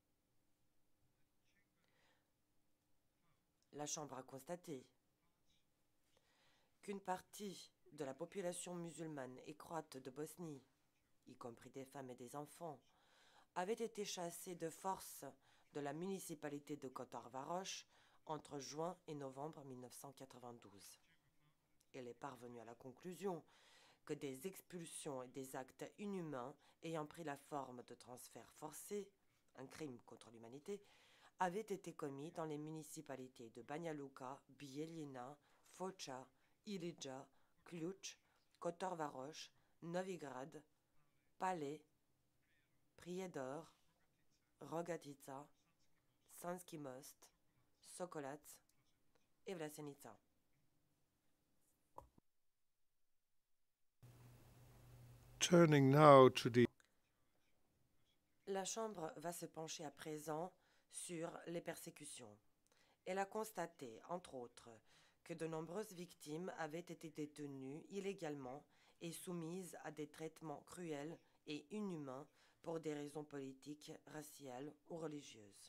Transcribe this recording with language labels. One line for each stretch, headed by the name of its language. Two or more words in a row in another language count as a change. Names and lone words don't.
French: La Chambre a constaté qu'une partie de la population musulmane et croate de Bosnie, y compris des femmes et des enfants, avait été chassée de force de la municipalité de Kotor-Varoš entre juin et novembre 1992. Elle est parvenue à la conclusion que des expulsions et des actes inhumains ayant pris la forme de transferts forcés, un crime contre l'humanité, avaient été commis dans les municipalités de Banja Luka, Bijeljina, Foča, Ilidža, Ključ, Kotor-Varoš, Novigrad, Pale Prijedor, Rogatica, Sanski Most, Sokolac et Vlasenica.
English: Turning now to the
French: La Chambre va se pencher à présent sur les persécutions. Elle a constaté, entre autres, que de nombreuses victimes avaient été détenues illégalement et soumises à des traitements cruels et inhumains pour des raisons politiques, raciales ou religieuses.